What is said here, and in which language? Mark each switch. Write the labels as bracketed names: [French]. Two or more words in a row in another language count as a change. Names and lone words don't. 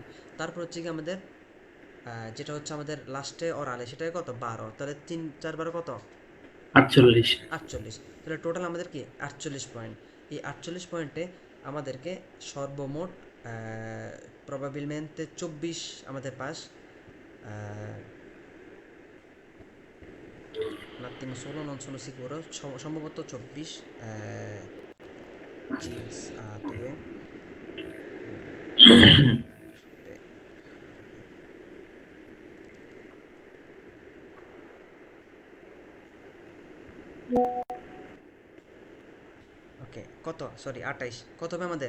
[Bangla] তারপর হচ্ছে কি আমাদের যেটা হচ্ছে আমাদের লাস্টে অরালে, সেটাই কত, 12, তাহলে 3 4 12 কত, 48। 48। তাহলে টোটাল আমাদের কি 48 পয়েন্ট। এই 48 পয়েন্টে আমাদেরকে সর্বমোট প্রবাবিলমেন্টে 24 আমাদের পাস, [Italian] un attimo solo, non sono sicuro, [Bangla] সম্ভবত 24, চিলস 2, ওকে, কত, সরি 28, কত হবে আমাদের,